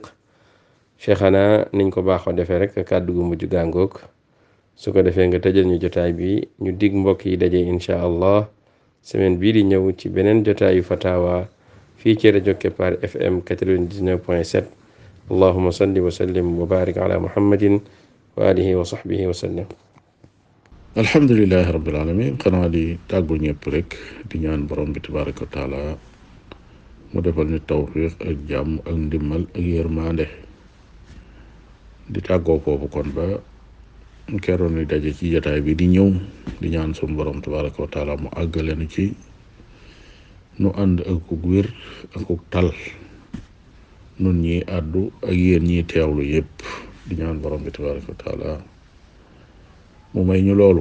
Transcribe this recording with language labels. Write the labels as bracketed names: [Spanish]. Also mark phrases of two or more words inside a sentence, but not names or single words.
[Wolof] cheikhana niñ ko baaxoo defee rek kàddu gu mujj gàngoog su ko defee nga tëjal ñu jotaay bi ñu dig mbokk yi daje [Arabic] إن شاء الله [Wolof] semaine bii di ñëw ci beneen jotaayu fatawa fii ci rajo Kepar FM 99.7. [Arabic] اللهم صل وسلم وبارك على محمد وآله وصحبه وسلم. الحمد لله رب العالمين. [Wolof] xanaa di tàggu ñëpp rek di ñaan borom bi [Arabic] تبارك وتعالى [Wolof] mu defal ñu tawfiq ak jàmm ak ndimmal ak yërmande. di tàggoo foofu kon ba keroon ni daje ci jotaay bi di ñëw di ñaan suñu borom [Arabic] تبارك وتعالى [Wolof] mu àggale nu ci nu ànd ak ku wér ak ku tal nun ñi àddu ak yéen ñi teewlu yépp di ñaan borom bi [Arabic] تبارك وتعالى [Wolof] mu may ñu loolu.